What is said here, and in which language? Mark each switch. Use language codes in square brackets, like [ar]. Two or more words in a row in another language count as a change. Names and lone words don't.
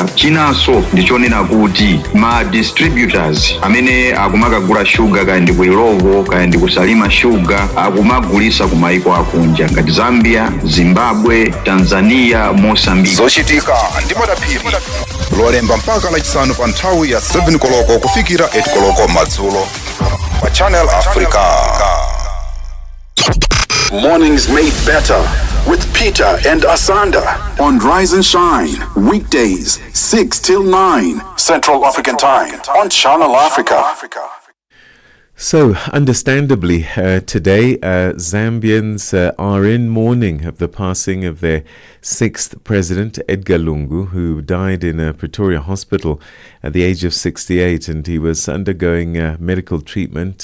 [ny] Chinanso ndichonena kuti ma distributors amene akumakagula shuga kaya ndi ku Irovo kaya ndi kusalima shuga akumagulisa ku maiko akunja ngati Zambia, Zimbabwe, Tanzania, Mozambique. Zochitika ndi madaphiri lolemba mpaka lachisanu pa nthawi ya 7 koloko kufikira 8 koloko madzulo pa Channel Africa. [en] Mornings made better with Peter and Asanda on Rise and Shine, weekdays 6 till 9 Central African Time on Channel Africa. So, understandably, today Zambians are in mourning of the passing of their 6th president, Edgar Lungu, who died in a Pretoria hospital at the age of 68, and he was undergoing medical treatment.